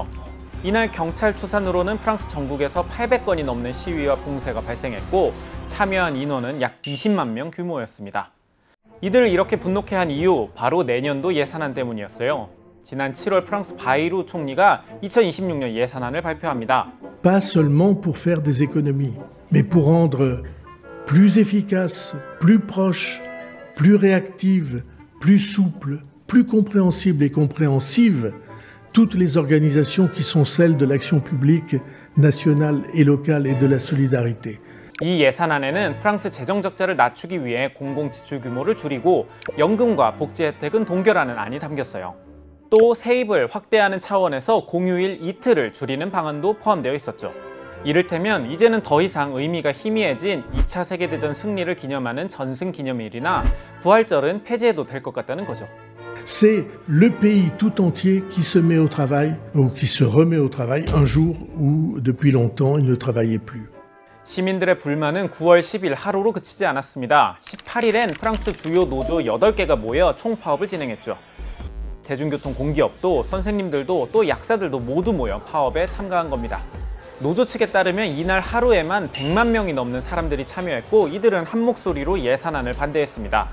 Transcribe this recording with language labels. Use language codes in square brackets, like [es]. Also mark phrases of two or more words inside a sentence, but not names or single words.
[ko] 이날 경찰 추산으로는 프랑스 전국에서 800건이 넘는 시위와 봉쇄가 발생했고, 참여한 인원은 약 20만 명 규모였습니다. 이들을 이렇게 분노케 한 이유, 바로 내년도 예산안 때문이었어요. 지난 7월 프랑스 바이루 총리가 2026년 예산안을 발표합니다. [fr] Pas seulement pour faire des économies, mais pour rendre plus efficace, plus proche, plus réactive, plus souple, plus compréhensible et compréhensive toutes les organisations qui sont celles de l'action publique nationale et locale et de la solidarité. [ko] 이 예산안에는 프랑스 재정 적자를 낮추기 위해 공공 지출 규모를 줄이고 연금과 복지 혜택은 동결하는 안이 담겼어요. 또 세입을 확대하는 차원에서 공휴일 이틀을 줄이는 방안도 포함되어 있었죠. 이를테면 이제는 더 이상 의미가 희미해진 2차 세계대전 승리를 기념하는 전승기념일이나 부활절은 폐지해도 될 것 같다는 거죠. [fr] C'est le pays tout entier qui se met au travail ou qui se remet au travail un jour où depuis longtemps il ne travaillait plus. [ko] 시민들의 불만은 9월 10일 하루로 그치지 않았습니다. 18일엔 프랑스 주요 노조 8개가 모여 총파업을 진행했죠. 대중교통 공기업도 선생님들도 또 약사들도 모두 모여 파업에 참가한 겁니다. 노조 측에 따르면 이날 하루에만 100만 명이 넘는 사람들이 참여했고, 이들은 한 목소리로 예산안을 반대했습니다.